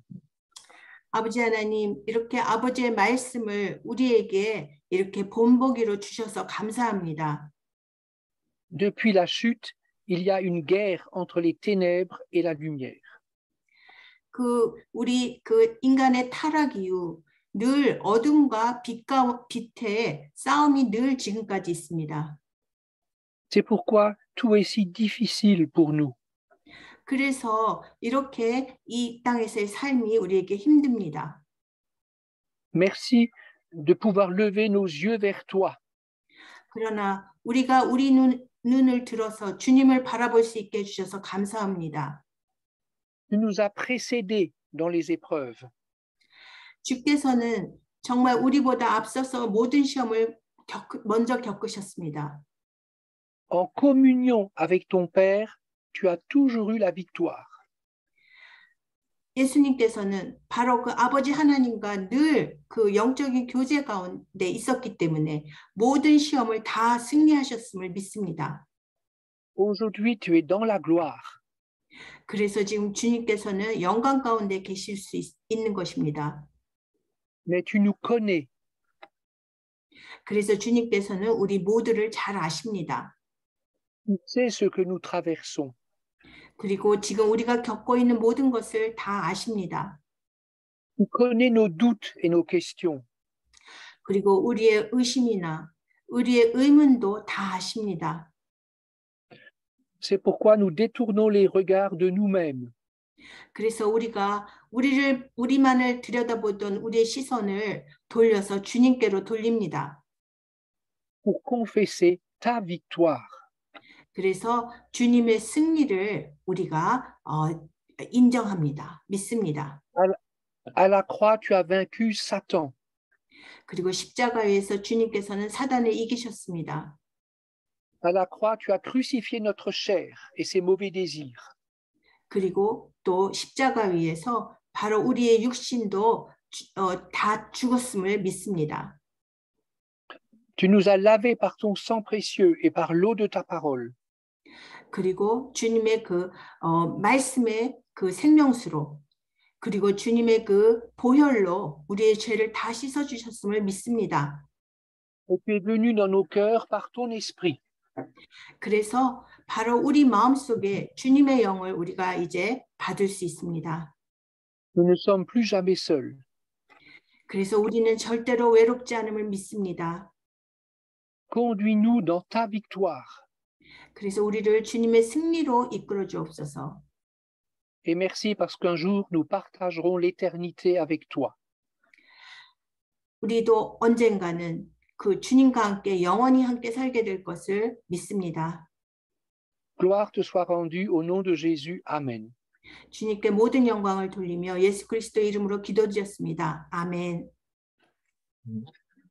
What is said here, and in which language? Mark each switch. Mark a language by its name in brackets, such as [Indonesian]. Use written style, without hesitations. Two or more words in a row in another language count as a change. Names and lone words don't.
[Korean] 아버지 하나님, 이렇게 아버지의 말씀을 우리에게 이렇게 본보기로 주셔서 감사합니다. [French] Depuis la chute, il y a une guerre entre les ténèbres et la lumière. [Korean] 우리 인간의 타락 이후 늘 어둠과 빛의 싸움이 늘 지금까지 있습니다. [French] C'est pourquoi tout est si difficile pour nous. [Korean] 그래서 이렇게 이 땅에서의 삶이 우리에게 힘듭니다. [French] Merci de pouvoir lever nos yeux vers toi. [Korean] 그러나 우리가 우리 눈을 들어서 주님을 바라볼 수 있게 해주셔서 감사합니다. [French] Tu nous as précédés dans les épreuves. [Korean] 주께서는 정말 우리보다 앞서서 모든 시험을 먼저 겪으셨습니다. [French] En communion avec ton Père, tu as toujours eu la victoire. [Korean] 예수님께서는 바로 그 아버지 하나님과 늘 그 영적인 교제 가운데 있었기 때문에 모든 시험을 다 승리하셨음을 믿습니다. [French] Aujourd'hui, tu es dans la gloire. [Korean] 그래서 지금 주님께서는 영광 가운데 계실 수 있는 것입니다. [French] Mais tu nous connais. [Korean] 그래서 주님께서는 우리 모두를 잘 아십니다. [French] Tu sais ce que nous traversons. [Korean] 그리고 지금 우리가 겪고 있는 모든 것을 다 아십니다. [French] Tu connais nos doutes et nos questions. [Korean] 그리고 우리의 의심이나 우리의 의문도 다 아십니다. [French] C'est pourquoi nous détournons les regards de nous-mêmes [Korean] 그래서 우리가 우리만을 들여다보던 우리의 시선을 돌려서 주님께로 돌립니다. [French] pour confesser ta victoire. [Korean] 그래서 주님의 승리를 우리가 인정합니다. 믿습니다. [French] À la croix, tu as vaincu Satan. [Korean] 그리고 십자가에서 주님께서는 사단을 이기셨습니다. [French] À la croix, tu as crucifié notre chair et ses mauvais désirs. [Korean] 그리고 또 십자가 위에서 바로 우리의 육신도 다 죽었음을 믿습니다. [French] Tu nous as lavés par ton sang précieux et par l'eau de ta parole. [Korean] 그리고 주님의 그 말씀의 그 생명수로 그리고 주님의 그 보혈로 우리의 죄를 다 씻어 주셨음을 믿습니다. [French] Et tu es venu dans nos cœurs par ton esprit. [Korean] 그래서 바로 우리 마음속에 주님의 영을 우리가 이제 받을 수 있습니다. [French] Nous ne sommes plus jamais seuls. [Korean] 그래서 우리는 절대로 외롭지 않음을 믿습니다. [French] Conduis-nous dans ta victoire. [Korean] 그래서 우리를 주님의 승리로 이끌어 주옵소서. [French] Et merci parce qu'un jour nous partagerons l'éternité avec toi. [Korean] 우리도 언젠가는 그 주님과 함께 영원히 함께 살게 될 것을 믿습니다. [French] Gloire te soit rendue au nom de Jésus. Amen. [Korean] 주님께 모든 영광을 돌리며 예수 그리스도의 이름으로 기도드렸습니다. 아멘.